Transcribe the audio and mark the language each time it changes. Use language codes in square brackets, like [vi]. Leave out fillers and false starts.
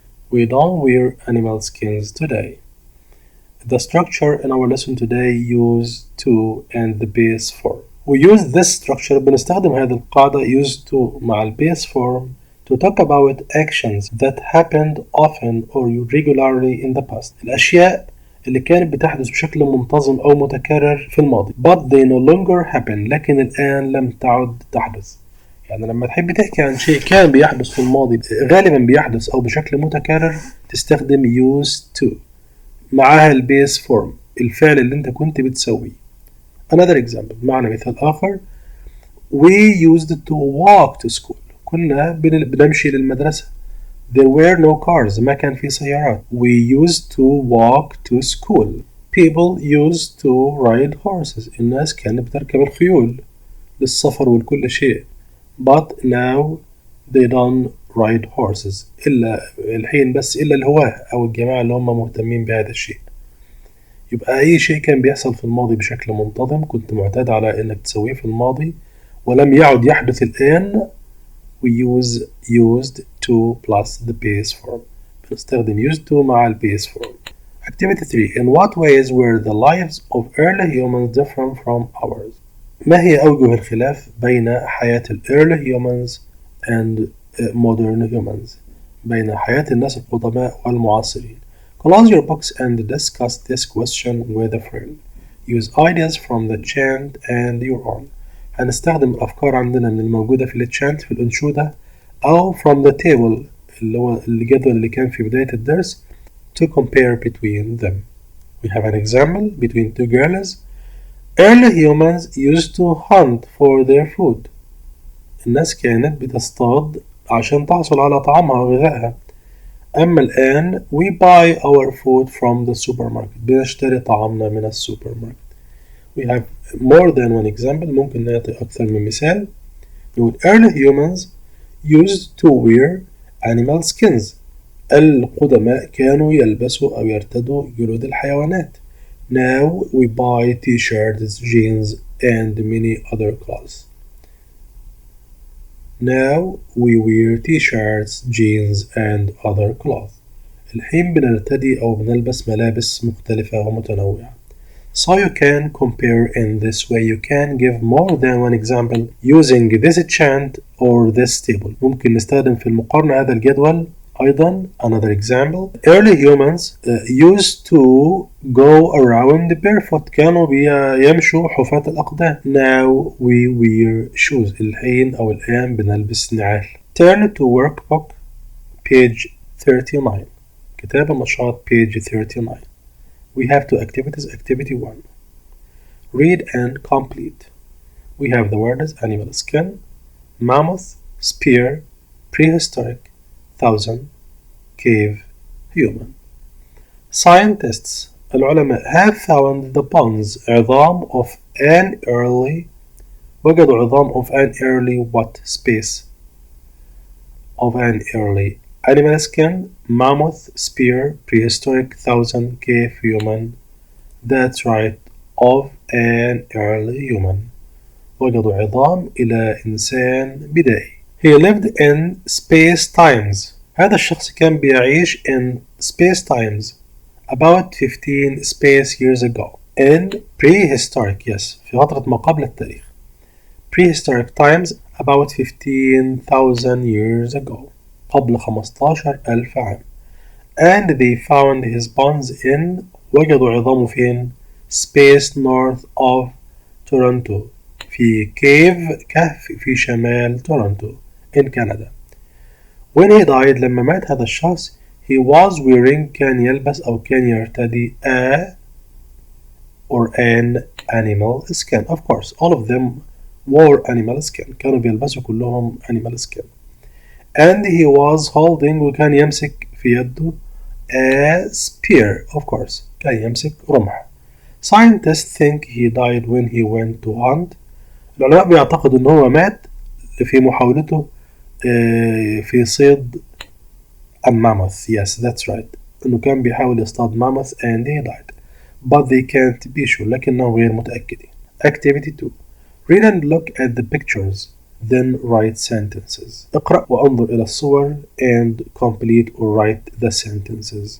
[en] We don't wear animal skins today. The structure in our lesson today use to and the base form. We use this structure [ar] بنستخدم هذه القاعدة [en] use to [ar] مع ال [en] base form to talk about actions that happened often or regularly in the past. [ar] الأشياء اللي كانت بتحدث بشكل منتظم أو متكرر في الماضي [en] but they no longer happen [ar] لكن الآن لم تعد تحدث. يعني لما تحب تحكي عن شيء كان بيحدث في الماضي غالبا بيحدث أو بشكل متكرر تستخدم used to معها البيس فورم الفعل اللي انت كنت بتسويه. [en] Another example [ar] معنا مثال آخر. [en] We used to walk to school. [ar] كنا بنمشي للمدرسة. [en] There were no cars. [ar] ما كان في سيارات. [en] We used to walk to school. People used to ride horses. [ar] الناس كانت بتركب الخيول للسفر ولكل شيء. [en] But now they don't ride horses. [ar] إلا الحين بس إلا الهواة أو الجماعة اللي هم مهتمين بهذا الشيء. يبقى أي شيء كان بيحصل في الماضي بشكل منتظم كنت معتاد على إنك تسويه في الماضي ولم يعد يحدث الآن. [en] We use used to plus the base form. [ar] بنستخدم used to مع ال base form. [en] Activity 3. In what ways were the lives of early humans different from ours? [ar] ما هي أوجه الخلاف بين حياة ال [en] early humans and modern humans؟ [ar] بين حياة الناس القدماء والمعاصرين. [en] Close your books and discuss this question with a friend. Use ideas from the chant and your own. [ar] هنستخدم الأفكار عندنا من الموجودة في التشانت في الأنشودة أو [en] from the table [ar] اللي هو الجدول اللي كان في بداية الدرس [en] to compare between them. We have an example between two girls. Early humans used to hunt for their food. [ar] الناس كانت بتصطاد عشان تحصل على طعامها وغذائها. أما الآن [en] we buy our food from the supermarket. [ar] بنشتري طعامنا من السوبر ماركت. [en] We have more than one example. [ar] ممكن نعطي أكثر من مثال. نقول [en] early humans used to wear animal skins. [ar] القدماء كانوا يلبسوا أو يرتدوا جلود الحيوانات. [en] Now we buy t-shirts, jeans and many other clothes. Now we wear t-shirts, jeans and other clothes. [ar] الحين بنرتدي أو بنلبس ملابس مختلفة ومتنوعة. [en] So you can compare in this way. You can give more than one example using this chant or this table. [ar] ممكن نستخدم في المقارنة هذا الجدول أيضا. [en] Another example. Early humans used to go around barefoot. [ar] كانوا يمشوا حفاة الأقدام. [en] Now we wear shoes. [ar] الحين أو الآن بنلبس نعال. [en] Turn to workbook page 39. [ar] كتاب النشاط [en] page 39. We have two activities. Activity 1. Read and complete. We have the words animal skin, mammoth, spear, prehistoric, thousand, cave, human. Scientists [ar] العلماء [en] have found the bones [ar] عظام [en] of an early [ar] وجدوا عظام [en] of an early what space of an early animal skin, mammoth, spear, prehistoric, thousand, cave, human. That's right, of an early human. [ar] وجدوا عظام إلى إنسان بدائي. [en] He lived in space times. [ar] هذا الشخص كان بيعيش [en] in space times about 15 space years ago. In prehistoric, yes, [ar] في فترة ما قبل التاريخ. [en] Prehistoric times about 15,000 years ago. [ar] قبل 15,000 عام. [en] And they found his bones in [ar] وجدوا عظامه فين؟ [en] Space north of Toronto. [ar] في cave كهف في شمال تورنتو [en] in Canada. When he died [ar] لما مات هذا الشخص [en] he was wearing [ar] كان يلبس أو كان يرتدي [en] a or an animal skin. Of course all of them wore animal skin. [ar] كانوا بيلبسوا كلهم animal skin. [en] And he was holding [ar] وكان يمسك في يده [en] a spear. Of course [ar] كان يمسك رمح. [en] Scientists think he died when he went to hunt. [ar] العلماء بيعتقدوا إن هو مات في محاولته في صيد mammoth. [en] Yes, that's right. [ar] إنه كان بيحاول يصطاد mammoth [en] and he died. But they can't be sure. [ar] لكنهم غير متأكدين. [en] Activity 2. Read and look at the pictures. Then write sentences. [ar] اقرأ وانظر إلى الصور [en] and complete or write the sentences.